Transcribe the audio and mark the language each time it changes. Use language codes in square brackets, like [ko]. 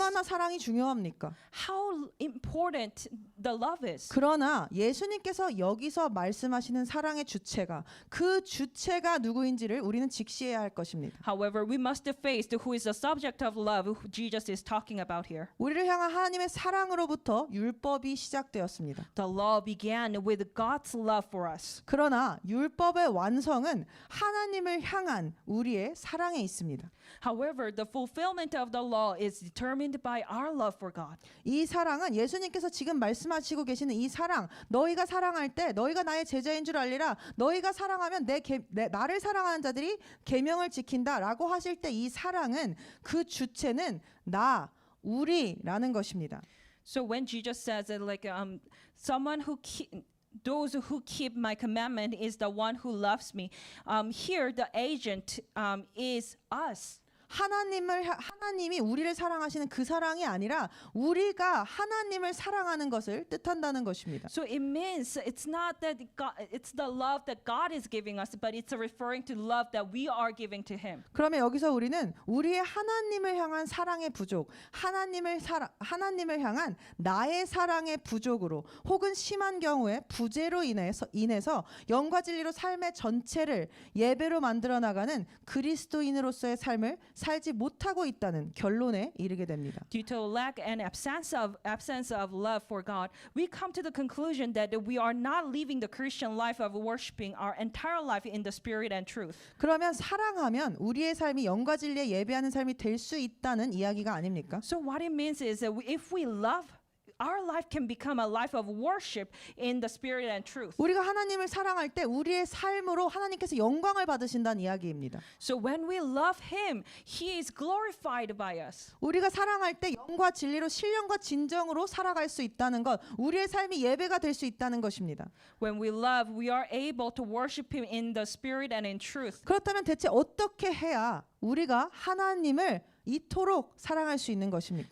[ko] 얼마나 사랑이 중요합니까? [en] How important the love is. [ko] 그러나 예수님께서 여기서 말씀하시는 사랑의 주체가 그 주체가 누구인지를 우리는 직시해야 할 것입니다. [en] However, we must face who is the subject of love who Jesus is talking about here. [ko] 우리를 향한 하나님의 사랑으로부터 율법이 시작되었습니다. [en] The law began with God's love for us. [ko] 그러나 율법의 완성은 하나님을 향한 우리의 사랑에 있습니다. [en] However, the fulfillment of the law is determined by our love for God. [ko] 이 사랑은 예수님께서 지금 말씀하시고 계시는 이 사랑, 너희가 사랑할 때 너희가 나의 제자인 줄 알리라. 너희가 사랑하면 나를 사랑하는 자들이 계명을 지킨다라고 하실 때 이 사랑은 그 주체는 우리라는 것입니다. [en] So when Jesus says that someone who those who keep my commandment is the one who loves me. Here the agent is us. [ko] 하나님이 우리를 사랑하시는 그 사랑이 아니라 우리가 하나님을 사랑하는 것을 뜻한다는 것입니다. [en] So it means it's not that it's the love that God is giving us, but it's referring to love that we are giving to Him. [ko] 그러면 여기서 우리는 우리의 하나님을 향한 사랑의 부족, 하나님을 향한 나의 사랑의 부족으로 혹은 심한 경우에 부재로 인해서 영과 진리로 삶의 전체를 예배로 만들어 나가는 그리스도인으로서의 삶을 살지 못하고 있다는 결론에 이르게 됩니다. [en] Due to lack and absence of love for God, we come to the conclusion that we are not living the Christian life of worshiping our entire life in the spirit and truth. [ko] 그러면 사랑하면 우리의 삶이 영과 진리에 예배하는 삶이 될 수 있다는 이야기가 아닙니까? [en] So what it means is that if we love, our life can become a life of worship in the spirit and truth. [ko] 우리가 하나님을 사랑할 때 우리의 삶으로 하나님께서 영광을 받으신다는 이야기입니다. [en] So when we love Him, He is glorified by us. [ko] 우리가 사랑할 때 영과 진리로 신령과 진정으로 살아갈 수 있다는 것, 우리의 삶이 예배가 될 수 있다는 것입니다. [en] When we love, we are able to worship Him in the spirit and in truth. [ko] 그렇다면 대체 어떻게 해야 우리가 하나님을 이토록 사랑할 수 있는 것입니까?